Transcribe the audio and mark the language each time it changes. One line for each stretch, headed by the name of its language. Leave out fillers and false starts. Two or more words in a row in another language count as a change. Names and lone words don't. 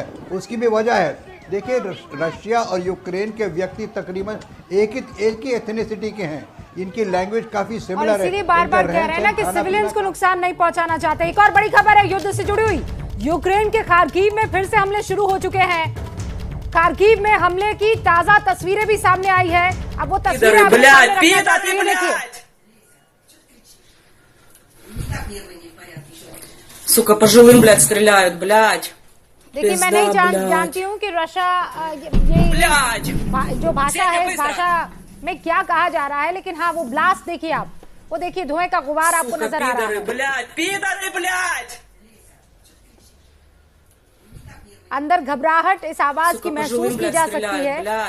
Hindi: उसकी भी वजह है, देखिए रशिया और यूक्रेन के व्यक्ति तकरीबन एक ही एथनिसिटी के हैं, इनकी लैंग्वेज काफी सिमिलर है। बार-बार कह रहे हैं ना कि सिविलियंस को नुकसान नहीं पहुंचाना चाहते। एक और बड़ी खबर है युद्ध से जुड़ी हुई, यूक्रेन के खार्किव में फिर से हमले शुरू हो चुके हैं। खार्किव में हमले की ताजा तस्वीरें भी सामने आई है। अब वो तस्वीरें आपके सामने रखना चाहती हूं, देखिए।
Russian: Сука, по живым, блядь, стреляют, блядь.
Hindi: देखिए, मैं नहीं जानती हूँ कि रशिया जो भाषा है, इस भाषा में क्या कहा जा रहा है, लेकिन हाँ, वो ब्लास्ट देखिए आप, वो देखिए धुएं का गुबार आपको नजर आ रहा है। अंदर घबराहट इस आवाज की महसूस की जा सकती है।